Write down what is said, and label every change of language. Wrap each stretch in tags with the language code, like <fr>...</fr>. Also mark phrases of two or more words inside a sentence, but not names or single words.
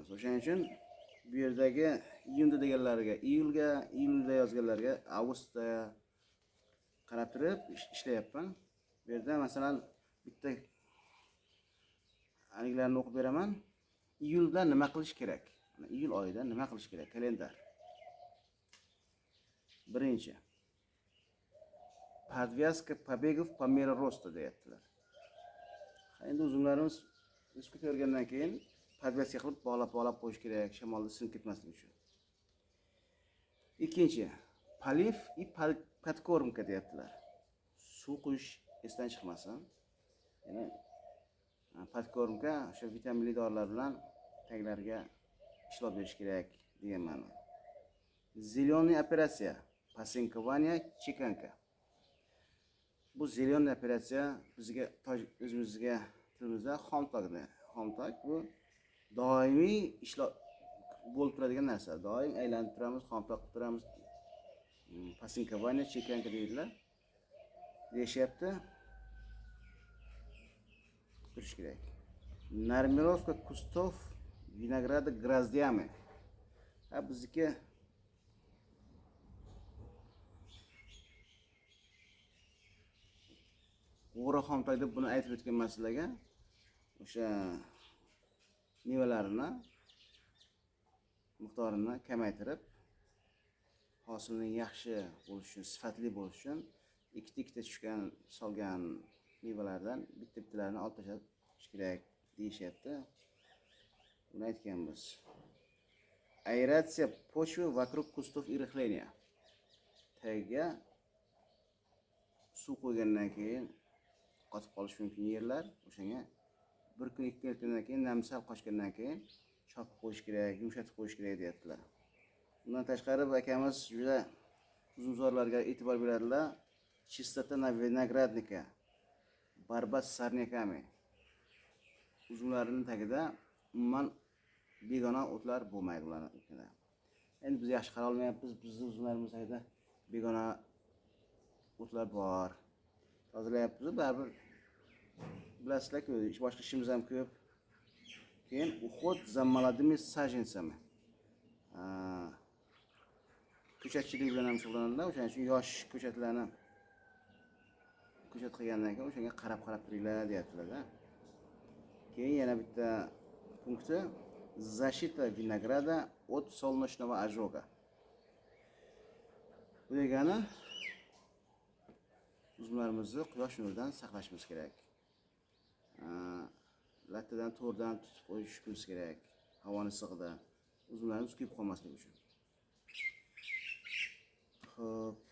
<uz>O'shaning uchun bu yerdagi iyunda deganlarga iyulga, iyulda yozganlarga avgustda qarab turib ishlayapman. Bu yerda masalan bitta aniqlarni o'qib beraman. Iyulda nima qilish kerak? Iyul oyida nima qilish kerak? Kalendar. Birinchi.</uz> <ru>Подвязка побегов по мере роста deyaptilar.</ru> <uz>Endi uzumlarimiz o'sib ko'rgandan keyin podvyaska qilib bog'lab qo'yish kerak, shamolda sinib ketmasligi uchun. Ikkinchi,</uz> <ru>полив и подкормка deyaptilar.</ru> <uz>Suv quyish esdan chiqmasin. Ya'ni подкормка o'sha vitaminli dorilar bilan taglariga ishlov berish kerak degan ma'no.</uz> <ru>Зеленая операция, посинкование, чеканка.</ru> <uz>Bu</uz> <ru>зелен операция</ru> <uz>bizga o'zimizga tilimizda xomtok bu doimiy ishlov bo'lib turadigan narsa. Doim aylanib turamiz, xomtok qilib turamiz.</uz> <ru>Пасынкование, чеканка</ru> <uz>deydilar. Deyishyapti. Turish kerak.</uz> <ru>Нормировка кустов винограда гроздями.</ru> <uz>Bizniki o'g'ri xomtok deb buni aytib o'tganman sizlarga. O'sha mevalarini miqdorini kamaytirib, hosilning yaxshi bo'lishi uchun, sifatli bo'lishi uchun ikkita tushgan solgan mevalardan bitta-bittalarni olib tashlash kerak deyishyapti. Buni aytganmiz.</uz> <ru>Aeratsiya почвы вокруг кустов и рыхления.</ru> <uz>Tagiga suv qo'ygandan keyin qotib qolish mumkin yerlar. O'shanga bir kun, ikki kundan keyin namsal qochgandan keyin chopib qo'yish kerak, yumshatib qo'yish kerak deyaptilar. Bundan tashqari akamiz juda uzumzorlarga e'tibor beradilar.</uz> <ru>Чистота на виноградника, борьба с сорняками.</ru> <uz>Uzumlarining tagida umuman begona o'tlar bo'lmaydi ularga. Endi biz yaxshi qara olmayapmiz. Bizning uzumlarimiz tagida begona o'tlar bor. Tozalayapmiz, baribir bilasizlar-ku, boshqa ishimiz ham ko'p.</uz> <ru>Keyin уход за молодыми саженцами.</ru> <uz>Ko'chatchilik bilan ham shug'ullanadilar. O'shaning uchun yosh ko'chatlarni ko'chat qilgandan keyin o'shanga qarab turinglar deyaptilar. Keyin yana bitta punkti</uz> <ru>защита винограда от солнечного ожога.</ru> <uz>Bu degani uzumlarimizni quyosh nuridan saqlashimiz kerak. Lattadan, to'rdan tutib qo'yishimiz kerak. Havoning isig'ida uzumlarimiz kuyib qolmasligi uchun. Xo'p.</uz>